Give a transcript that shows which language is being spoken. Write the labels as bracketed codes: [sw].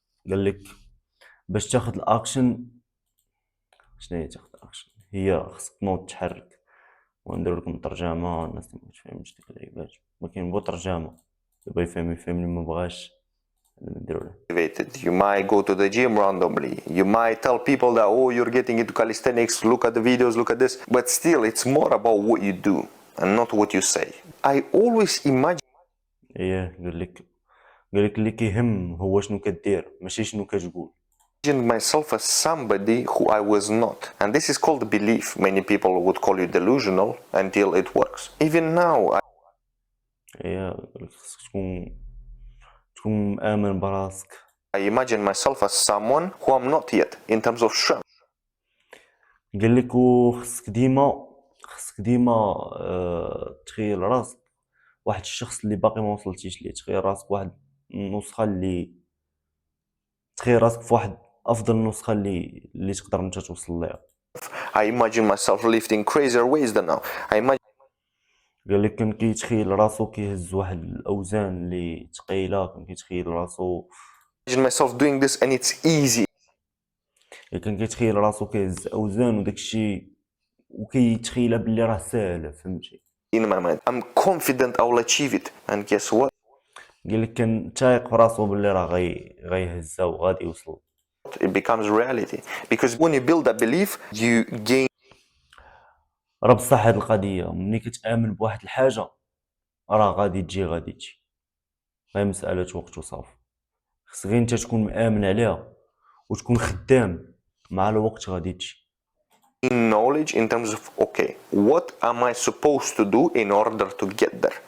[ar] قالك باش تاخد الاكشن شنو هي تاخد الاكشن؟ هي خصك تنوض تحرك. وندير لكم ترجمه الناس ما تفهمش ديك اللعيبات، ما كاين بو ترجمه، اللي بغا يفهم يفهم، اللي ما بغاش نديرو له. [en] You might go to the gym randomly. You might tell people that, oh, you're getting into calisthenics, look at the videos, look at this. But still, it's more about what you do and not what you say. I always imagine [ar] ايه قالك اللي كيهم هو شنو كدير ماشي شنو كتقول. [en] myself as somebody who I was not. And this is called belief. Many people would call you delusional until it works. Even now, [ar] ايه قالك خصك تكون مآمن براسك. [en] I imagine myself as someone who I'm not yet in terms of strength. [ar] قالك وخصك ديما تخيل راسك واحد الشخص اللي باقي ما وصلتيش ليه. تخيل راسك واحد النسخة اللي تخيل راسك في واحد افضل نسخه اللي تقدر انت توصل ليها. [en] I imagine myself lifting crazier weights than now. I imagine [ar] قال لك كان كيتخيل راسو كيهز واحد الاوزان اللي ثقيله، كان كيتخيل راسو [en] myself doing this and it's easy [ar] كان كيتخيل راسو كيهز اوزان وداكشي وكيتخيلها باللي راه ساهله، فهمتي. [en] in my mind. I'm confident I will achieve it. And guess what? [ar] قال لك كان تايق في راسو باللي راه غيهزها وغادي يوصل. [en] It becomes reality. Because when you build that belief, you gain [ar] راه بصح هاد القضيه ملي كتامن بواحد الحاجه راه غادي تجي غير مساله وقت وصافي. خص غير انت تكون مآمن عليها وتكون خدام، مع الوقت غادي تجي. [en] knowledge in terms of, okay, what am I supposed to do in order to get there?